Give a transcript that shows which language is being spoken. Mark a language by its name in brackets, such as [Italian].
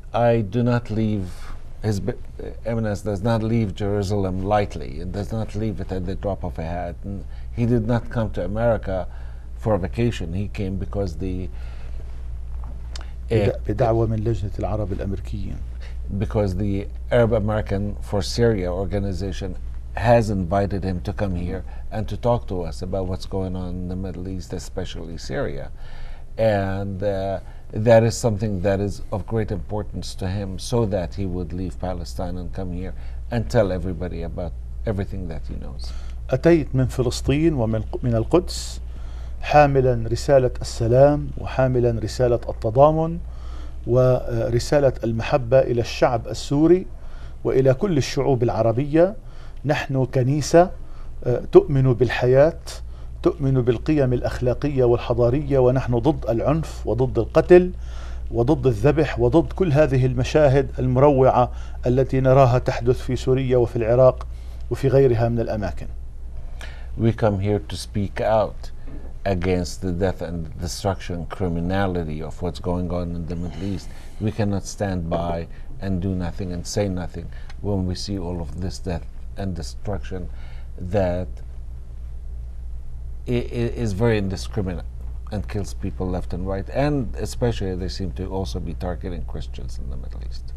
[English] I do not leave, His Eminence does not leave Jerusalem lightly, and does not leave it at the drop of a hat. And he did not come to America for a vacation. He came because [Arabic] بدعوة من لجنة العرب الأمريكيين. [English] Because the Arab American for Syria organization has invited him to come here and to talk to us about what's going on in the Middle East, especially Syria. And that is something that is of great importance to him, so that he would leave Palestine and come here and tell everybody about everything that he knows. [Arabic] أتيت من فلسطين ومن القدس حاملا رسالة السلام، وحاملا رسالة التضامن، ورسالة المحبة إلى الشعب السوري وإلى كل الشعوب العربية. نحن كنيسة تؤمن بالحياة، تؤمن بالقيم الأخلاقية والحضارية، ونحن ضد العنف وضد القتل وضد الذبح وضد كل هذه المشاهد المروعة التي نراها تحدث في سوريا وفي العراق وفي غيرها من الأماكن. [English] We come here to speak out against the death and destruction, criminality of what's going on in the Middle East. We cannot stand by and do nothing and say nothing when we see all of this death and destruction that is very indiscriminate and kills people left and right, and especially they seem to also be targeting Christians in the Middle East.